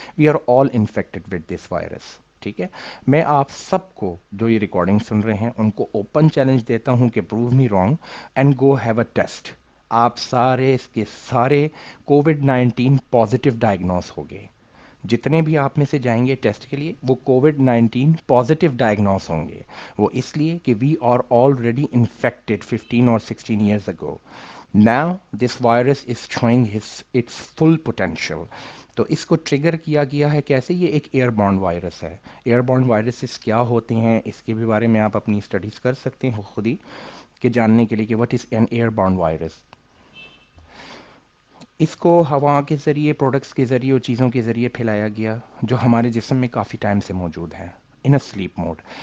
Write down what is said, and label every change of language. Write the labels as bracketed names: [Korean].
[English] We are all infected with this virus. [Urdu] ٹھیک ہے، میں آپ سب کو جو یہ ریکارڈنگ سن رہے ہیں ان کو اوپن چیلنج دیتا ہوں کہ [English] Prove me wrong and go have a test. [Urdu] آپ سارے اس کے سارے کووڈ-19 پازیٹیو ڈائگنوز ہو گئے. جتنے بھی آپ میں سے جائیں گے ٹیسٹ کے لیے وہ کووڈ-19 پازیٹیو ڈائگنوز ہوں گے. وہ اس لیے کہ [English] we are already infected [Urdu] 15 اور 16 [English] Years ago. Now this virus is showing its full potential. [Urdu] تو اس کو ٹریگر کیا گیا ہے کیسے؟ یہ ایک ایئر بارن وائرس ہے. ایئر بارن وائرسز کیا ہوتے ہیں اس کے بھی بارے میں آپ اپنی اسٹڈیز کر سکتے ہیں خود ہی، کہ جاننے کے لیے کہ [English] What is an airborne virus. [Urdu] اس کو ہوا کے ذریعے، پروڈکٹس کے ذریعے اور چیزوں کے ذریعے پھیلایا گیا جو ہمارے جسم میں کافی ٹائم سے موجود ہے [English] In a sleep mode.